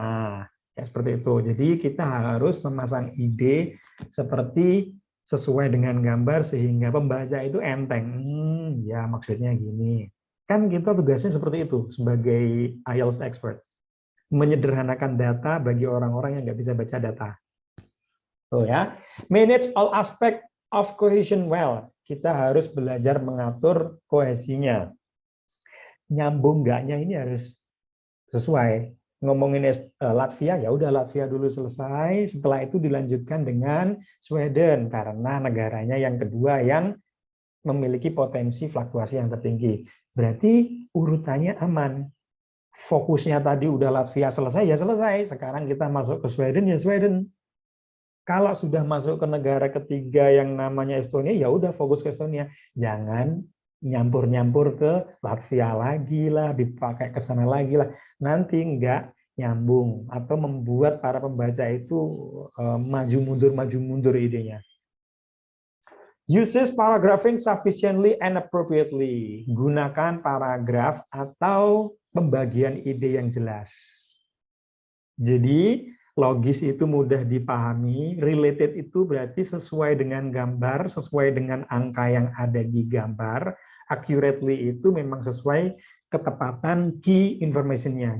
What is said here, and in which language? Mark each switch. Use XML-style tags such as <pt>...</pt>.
<id>Nah, kayak seperti itu. Jadi kita harus memasang ide seperti sesuai dengan gambar sehingga pembaca itu enteng. Ya maksudnya gini. Kan kita tugasnya seperti itu sebagai IELTS expert. Menyederhanakan data bagi orang-orang yang nggak bisa baca data.</id> <en>Oh ya, manage all aspect of cohesion well.</en> <id>Kita harus belajar mengatur kohesinya. Nyambung nggaknya ini harus sesuai. Ngomongin Latvia, ya udah Latvia dulu selesai. Setelah itu dilanjutkan dengan Sweden karena negaranya yang kedua yang memiliki potensi fluktuasi yang tertinggi. Berarti urutannya aman. Fokusnya tadi udah Latvia selesai, ya selesai. Sekarang kita masuk ke Sweden, ya Sweden. Kalau sudah masuk ke negara ketiga yang namanya Estonia, ya udah fokus ke Estonia. Jangan nyampur-nyampur ke Latvia lagi lah, dipakai ke sana lagi lah. Nanti enggak nyambung atau membuat para pembaca itu maju mundur idenya.</id> <en>Uses paragraphing sufficiently and appropriately.</en> <id>Gunakan paragraf atau pembagian ide yang jelas. Jadi logis itu mudah dipahami, related itu berarti sesuai dengan gambar, sesuai dengan angka yang ada di gambar, accurately itu memang sesuai ketepatan key information-nya.</id>